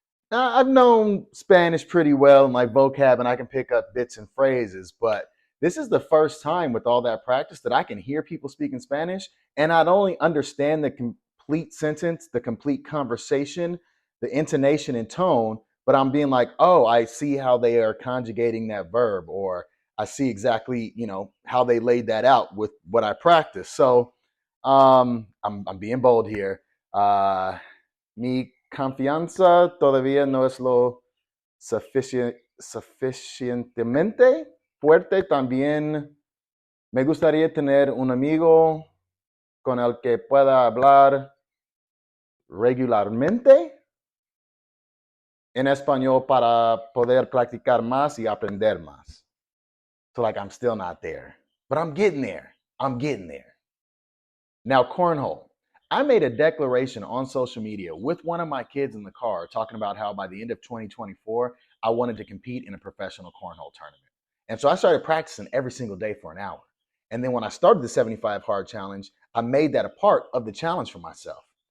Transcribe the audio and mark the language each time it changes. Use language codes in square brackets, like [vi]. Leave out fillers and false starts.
[en] Now, I've known Spanish pretty well in my vocab and I can pick up bits and phrases, but this is the first time with all that practice that I can hear people speaking Spanish and not only understand the complete sentence, the complete conversation, the intonation and tone, but I'm being like, oh, I see how they are conjugating that verb, or I see exactly, how they laid that out with what I practice. So I'm being bold here. [es] Mi confianza todavía no es lo suficientemente fuerte. También me gustaría tener un amigo con el que pueda hablar regularmente en español para poder practicar más y aprender más. [en] So I'm still not there, but I'm getting there. I'm getting there. Now, cornhole. I made a declaration on social media with one of my kids in the car talking about how by the end of 2024, I wanted to compete in a professional cornhole tournament. And so I started practicing every single day for an hour. And then when I started the 75 Hard Challenge, I made that a part of the challenge for myself.